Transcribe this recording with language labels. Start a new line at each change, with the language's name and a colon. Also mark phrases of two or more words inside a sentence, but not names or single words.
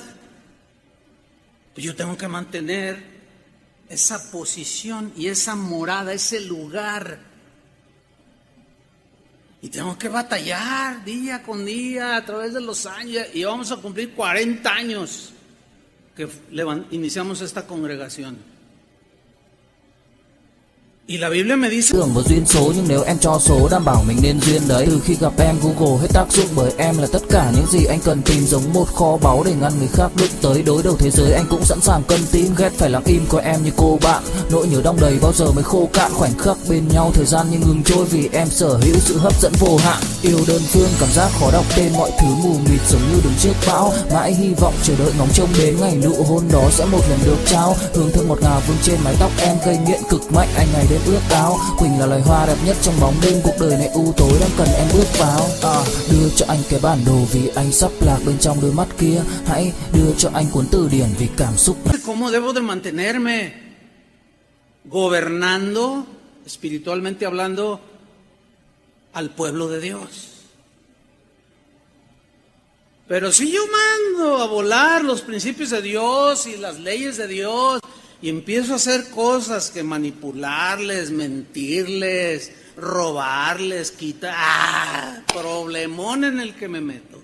Spanish: Pues yo tengo que mantener esa posición y esa morada, ese lugar. Y tengo que batallar día con día a través de los años. Y vamos a cumplir 40 años que iniciamos esta congregación. Y la Biblia me dice
Vietnamese: Tưởng và duyên số, nhưng nếu em cho số đảm bảo mình nên duyên đấy. Từ khi gặp em Google hết tác dụng, bởi em là tất cả những gì anh cần tìm, giống một kho báu để ngăn người khác bước tới. Đối đầu thế giới anh cũng sẵn sàng cân tín, ghét phải lặng im coi em như cô bạn. Nỗi nhớ đong đầy bao giờ mới khô cạn, khoảnh khắc bên nhau thời gian như ngừng trôi, vì em sở hữu sự hấp dẫn vô hạn. Yêu đơn phương cảm giác khó đọc tên, mọi thứ mù mịt giống như đứng trước bão. Mãi hy vọng chờ đợi ngóng trông đến ngày nụ hôn đó sẽ một lần được trao. Hương thơm ngọt ngào vương trên mái tóc em, gây nghiện cực mạnh anh ngày đêm ước ao. Quỳnh là loài hoa đẹp nhất trong bóng đêm, cuộc đời này u tối đang cần em bước vào. Đưa cho anh cái bản đồ vì anh sắp lạc bên trong đôi mắt kia. Hãy đưa cho anh cuốn từ điển vì cảm xúc.
Spanish: ¿Cómo debo de mantenerme gobernando, espiritualmente hablando, al pueblo de Dios? Pero si yo mando a volar los principios de Dios y las leyes de Dios, y empiezo a hacer cosas que manipularles, mentirles, robarles, quitar, problemón en el que me meto.